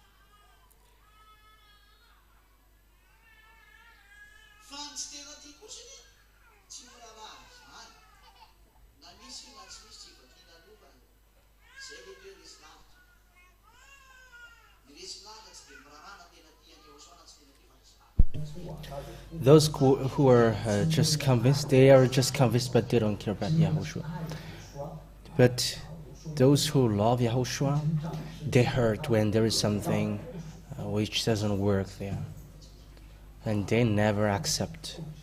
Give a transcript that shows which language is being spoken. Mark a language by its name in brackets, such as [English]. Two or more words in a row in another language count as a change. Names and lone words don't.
[Malagasy] Fa tsy tena ty kosa ny tsy miraraha zany. Na misy na tsy misy tsy vakiana lovana. Zay le toe resy lavitra. Ny resy lavitra tsy dia mirarana tena tian'ny YAHOSHUAH na tsy tena ty fa resy lavitra. [English] Those who are just convinced, they are just convinced, but they don't care about Yahushua. But those who love Yahushua, they hurt when there is something which doesn't work there, and they never accept.